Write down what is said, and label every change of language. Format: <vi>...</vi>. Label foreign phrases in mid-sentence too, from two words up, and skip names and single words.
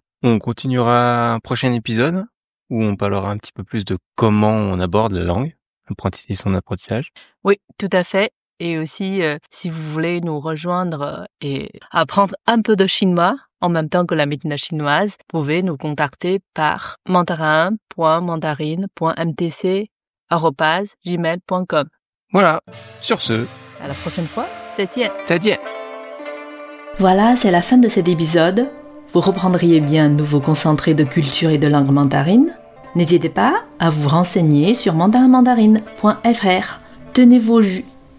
<fr>On continuera un prochain épisode où on parlera un petit peu plus de comment on aborde la langue, son apprentissage. Oui, tout à fait. Et aussi, si vous voulez nous rejoindre et apprendre un peu de chinois en même temps que la médecine chinoise, vous pouvez nous contacter par mandarin.mandarin.mtc@gmail.com. Voilà, sur ce. À la prochaine fois,</fr> <zh>再见. 再见.</zh> <fr>Voilà, c'est la fin de cet épisode. Vous reprendriez bien un nouveau concentré de culture et de langue mandarine. N'hésitez pas à vous renseigner sur mandarinmandarine.fr. Tenez vos jus.</fr>